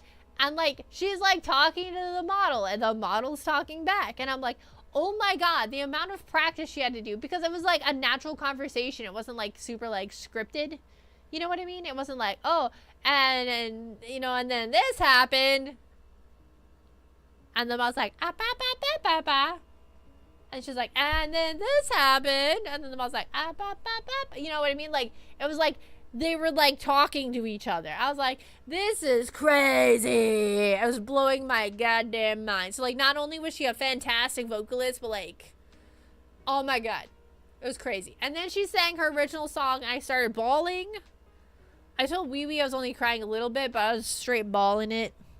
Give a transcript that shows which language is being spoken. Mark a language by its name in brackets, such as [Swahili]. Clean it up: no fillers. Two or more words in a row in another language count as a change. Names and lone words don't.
[English] And like, she's like talking to the model and the model's talking back. And I'm like, oh my God, the amount of practice she had to do because it was like a natural conversation. It wasn't like super like scripted. You know what I mean? It wasn't like, oh, and you know, and then this happened. And the mom's like, ah, ba, ba, ba, ba, ba. And she's like, and then this happened. And then the mom's like, ah, ba, ba, ba, ba. You know what I mean? Like, it was like, they were like talking to each other. I was like, this is crazy. I was blowing my goddamn mind. So like, not only was she a fantastic vocalist, but like, oh my God, it was crazy. And then she sang her original song and I started bawling. I told Wee Wee I was only crying a little bit, but I was straight bawling it.